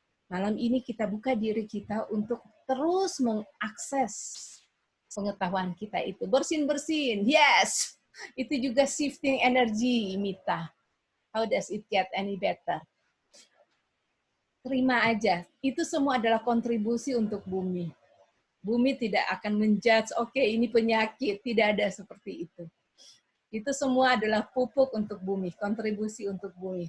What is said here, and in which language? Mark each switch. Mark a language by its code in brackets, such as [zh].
[id] Malam ini kita buka diri kita untuk terus mengakses pengetahuan kita itu. Bersin-bersin, yes! Itu juga [en] shifting energy, [id] Mita. [en] How does it get any better? [id] Terima aja. Itu semua adalah kontribusi untuk bumi. Bumi tidak akan menjudge, oke, ini penyakit. Tidak ada seperti itu. Itu semua adalah pupuk untuk bumi, kontribusi untuk bumi.